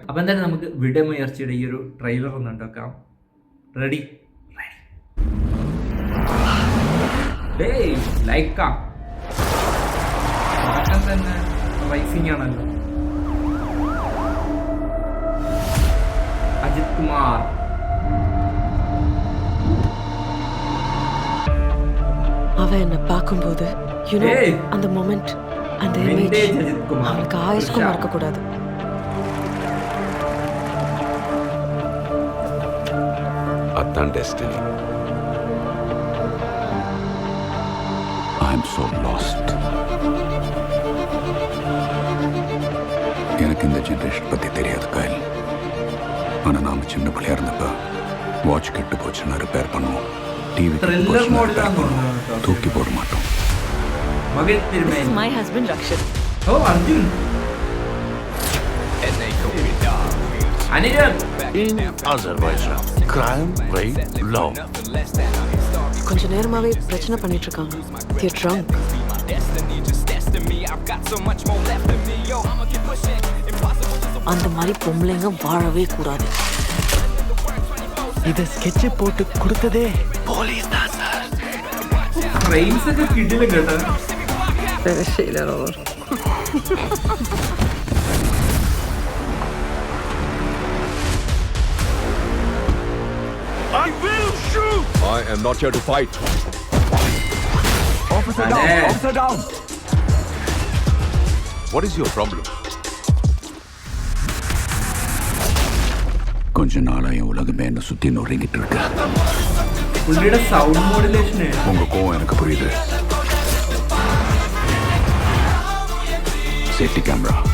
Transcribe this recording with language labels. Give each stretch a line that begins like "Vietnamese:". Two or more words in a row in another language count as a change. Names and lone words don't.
Malayalam: അപ്പോൾ എന്തായാലും നമുക്ക് വിടമുയർച്ചയുടെ ഈ ഒരു ട്രെയിലർ ഒന്ന് ഉണ്ടാക്കാം. റെഡി? ലൈക്ക തന്നെ റൈസിംഗ് ആണല്ലോ. അജിത് കുമാർ
Tamil: அவ என்ன பார்க்கும்போது அந்த மொமெண்ட், அந்த இமேஜ் அவளுக்கு ஆயுஷ்க்கும் மறக்க கூடாது. அதான் டெஸ்டினி.
English: I'm so lost.
Tamil: எனக்கு இந்த ஜெனரேஷன் பற்றி தெரியாது கைல். ஆனால் நாம் சின்ன பிள்ளையா இருந்தப்ப வாட்ச் கெட்டு போச்சுன்னா ரிப்பேர் பண்ணுவோம், டிவி தூக்கி போட மாட்டோம்.
English: My husband Rakshan. Oh, Arjun. In Azerbaijan, crime, rape, love.
Tamil: கொஞ்ச நேரமாவே பிரச்சனை பண்ணிட்டு இருக்காங்க.
English: They're drunk.
Tamil: அந்த மாதிரி பொம்பளைங்க வாழவே கூடாது. இத ஸ்கெட்ச் போட்டு கொடுத்ததே போலீஸ் தான் சார்.
Malayalam: ഫ്രെയിംസ് ഒക്കെ കിട്ടില്ല കേട്ടോ.
English: I will shoot. I am not here to fight. Officer down. Officer down. What is your problem?
Tamil: கொஞ்ச நாளா என் உலகமே என்ன சுத்தி நொறுங்கிட்டு இருக்கு.
Malayalam: പുള്ളിയുടെ
English: sound modulation
Tamil: உங்க கோவம் எனக்கு புரியுது.
English: safety camera.